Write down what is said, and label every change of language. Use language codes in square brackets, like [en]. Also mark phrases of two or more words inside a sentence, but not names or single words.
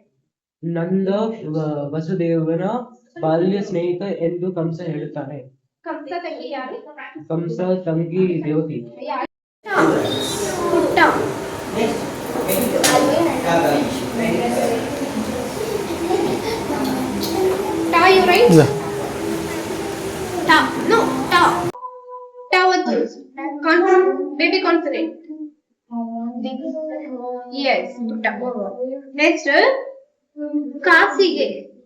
[kn] ನಂದ ವಸುದೇವನ ಬಾಲ್ಯ ಸ್ನೇಹಿತ ಎಂದು ಕಂಸ ಹೇಳುತ್ತಾನೆ. ಕಂಸ ತಂಗಿ ಯಾರು? ಕಂಸ ತಂಗಿ ದೇವಕಿ. ಪುಟ್ಟ. Ta, [en] you right? Ta. No, ta. Ta what is? Baby consonant. Yes, putta. Next, [kn] ಕಾಸಿಗೆ.